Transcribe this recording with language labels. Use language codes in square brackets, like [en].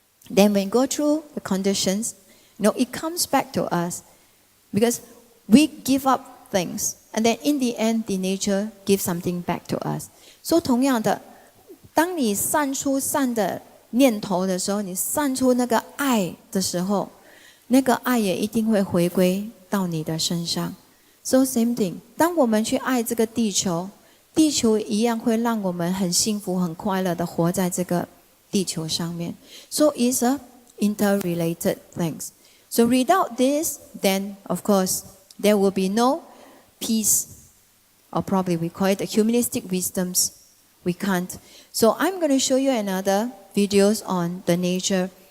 [en] Then when go through the conditions, it comes back to us. Because we give up things. And then in the end, the nature gives something back to us. [zh] So 同样的，当你散出善的念头的时候，你散出那个爱的时候，那个爱也一定会回归到你的身上。 [en] So same thing， [zh] 当我们去爱这个地球，地球一样会让我们很幸福、很快乐的活在这个地球上面。 [en] So it's a interrelated things. So without this, then of course there will be no peace, or probably we call it the humanistic wisdoms. We can't. So I'm going to show you another videos on the nature.